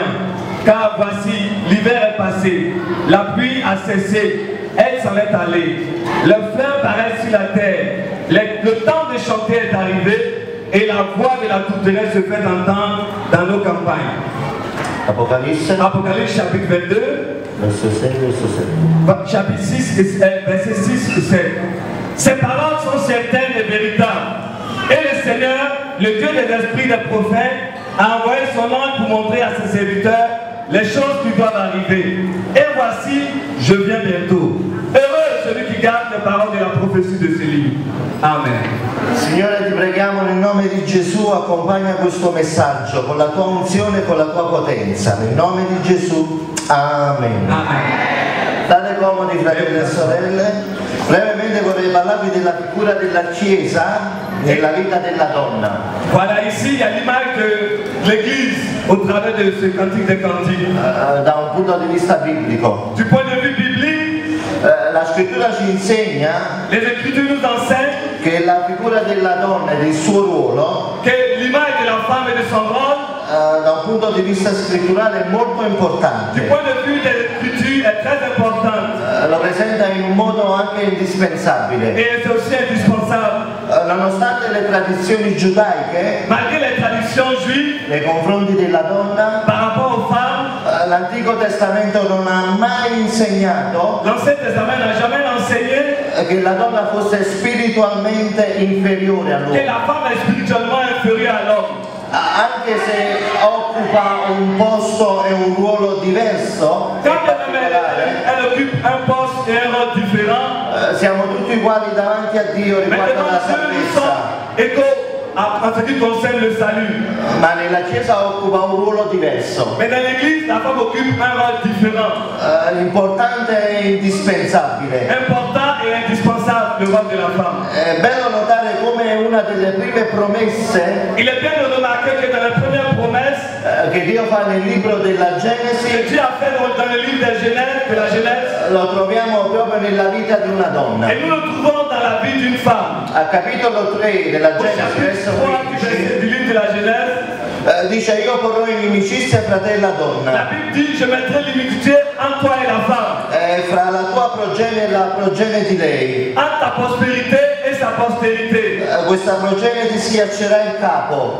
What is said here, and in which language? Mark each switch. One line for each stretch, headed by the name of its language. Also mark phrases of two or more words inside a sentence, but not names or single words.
French: Car voici, l'hiver est passé, la pluie a cessé, elle s'en est allée. Le fleuve paraît sur la terre. Le temps de chanter est arrivé et la voix de la tourterelle se fait entendre dans nos campagnes.
Italian: Apocalisse,
French: Apocalypse chapitre 22,
Italian: verso 6 e verso 7.
French: chapitre 6, verset 6 et 7. Ces paroles sont certaines et véritables. Et le Seigneur, le Dieu des esprits des prophètes, a envoyé son ange pour montrer à ses serviteurs les choses qui doivent arriver. Et voici, je viens bientôt. Heureux celui qui garde les paroles de la prophétie de ce livre. Amen.
Italian: Signore, ti preghiamo nel nome di Gesù, accompagna questo messaggio con la tua unzione e con la tua potenza. Nel nome di Gesù, amen. Amen. State comodi, fratelli e sorelle. Brevemente vorrei parlarvi della figura della Chiesa nella vita della donna.
French: Voilà, ici, il y a l'image de l'Église au travers de ce cantique des cantiques.
Italian: Da un punto di vista biblico.
French: Du point de vue biblique,
Italian: La scrittura ci insegna
French: les Écritures nous enseignent
Italian: che la figura della donna e del suo ruolo
French: que l'image de la femme et de son rôle,
Italian: da un punto di vista scritturale è molto
French: du
Italian: importante.
French: point de vue de l'Écriture, est très importante.
Italian: Lo presenta in un modo anche indispensabile.
French: Et c'est aussi indispensable.
Italian: Nonostante le tradizioni giudaiche
French: Malgré les traditions juives,
Italian: nei confronti della donna,
French: par rapport aux femmes,
Italian: l'Antico Testamento non ha mai insegnato
French: l'Ancien Testament n'a jamais enseigné
Italian: che la donna fosse spiritualmente inferiore
French: que
Italian: all'uomo.
French: la femme est spirituellement inférieure à l'homme.
Italian: Anche se ho occupa un posto e un ruolo diverso,
French: Quand elle occupe un poste et un rôle différent,
Italian: siamo tutti uguali davanti a Dio
French: mais
Italian: riguardo
French: devant
Italian: alla
French: Dieu, nous
Italian: salvezza,
French: sommes égaux en ce qui concerne le salut.
Italian: ma nella Chiesa occupa un ruolo diverso,
French: Mais dans l'église, la femme occupe un rôle différent.
Italian: importante e indispensabile.
French: Important et indispensable, le rôle de la femme.
Italian: È bello notare come una delle prime promesse
French: Il est bien de remarquer que dans la première promesse
Italian: che Dio fa nel libro della
French: que
Italian: Genesi
French: Dieu a fait dans le livre de la Genèse,
Italian: lo troviamo proprio nella vita di una donna.
French: et nous le trouvons dans la vie d'une femme.
Italian: Al capitolo 3 della
French: Au
Italian: Genesi,
French: chapitre
Italian: verso
French: 3 du
Italian: 15,
French: du livre de la Genèse,
Italian: dice io porrò inimicizia fra te e la
French: la
Italian: donna,
French: Bible dit, je mettrai l'iniquité entre toi et la femme,
Italian: fra la tua progenie e la progenie di lei.
French: entre ta prospérité et sa postérité.
Italian: Questa progenie ti schiaccerà il capo